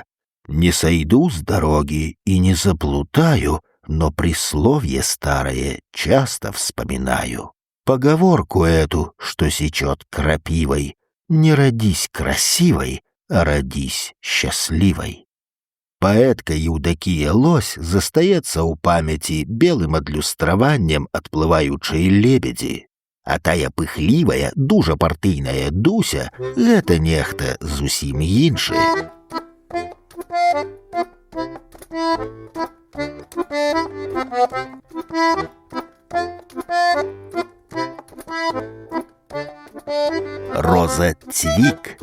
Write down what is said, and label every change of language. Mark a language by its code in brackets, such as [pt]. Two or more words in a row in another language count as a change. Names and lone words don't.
[ru] Не сойду с дороги и не заплутаю, но присловие старое часто вспоминаю. Поговорку эту, что сечет крапивой: не родись красивой, а родись счастливой. [be] Паэтка Еўдакія Лось застаецца ў памяці белым адлюстраваннем адплываючай лебедзі. А тая пыхлівая, дужа партыйная Дуся — гэта нехта зусім іншы. Роза Цвік.